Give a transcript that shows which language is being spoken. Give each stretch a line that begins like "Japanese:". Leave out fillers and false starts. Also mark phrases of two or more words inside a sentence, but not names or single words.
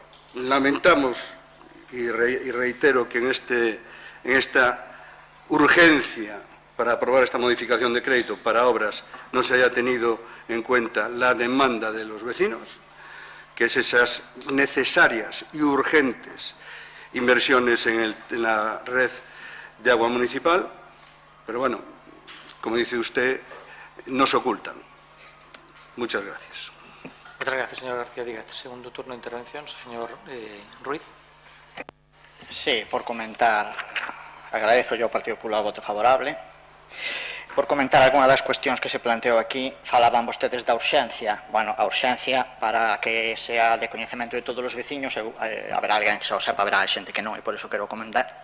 Spanish: Lamentamos y reitero que en esta urgencia para aprobar esta modificación de crédito para obras no se haya tenido en cuenta la demanda de los vecinos, que es esas necesarias y urgentes inversiones en la red de agua municipal, pero bueno, como dice usted, no se ocultan. Muchas gracias. Muchas gracias, señor García Díaz. Segundo turno de intervención, señor Ruiz.
Galician: Sí, por comentar, agradezo yo ao Partido Popular o voto favorable. Por comentar algunha das cuestións que se planteou aquí, falaban vostedes da urxencia. Bueno, a urxencia, para que sea de coñecemento de todos os veciños, haberá alguén que xa o sepa, haberá xente que non, e por iso quero comentar.